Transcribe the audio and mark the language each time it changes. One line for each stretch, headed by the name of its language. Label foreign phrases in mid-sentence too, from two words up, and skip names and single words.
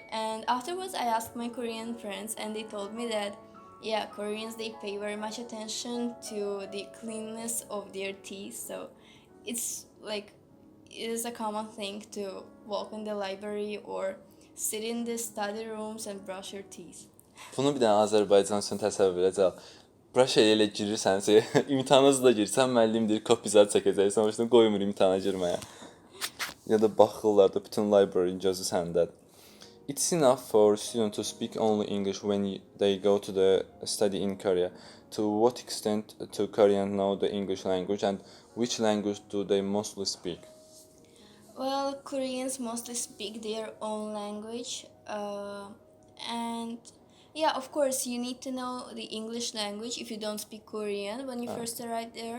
English: And afterwards I asked my Korean friends, and they told me that yeah, Koreans, they pay very much attention to the cleanness of their teeth, so it's like it is a common thing to walk in the library or sit in the study rooms and brush your teeth.
Azerbaijani: Bunu bir dənə Azərbaycan üçün təsəvvür edəcək. Brush elə girirsən, imtahanınızı da girsən, müəllim deyir, kopizat çəkəcəksən, o yüzden qoymur imtahana girməyə. Ya da baxırlar da bütün library gözü səndədir.
English: It's enough for students to speak only English when they go to the study in Korea. To what extent do Koreans know the English language, and which language do they mostly speak? Well, Koreans mostly speak their own language, and yeah, of course, you need to know the English language if you don't speak Korean when you first arrive there.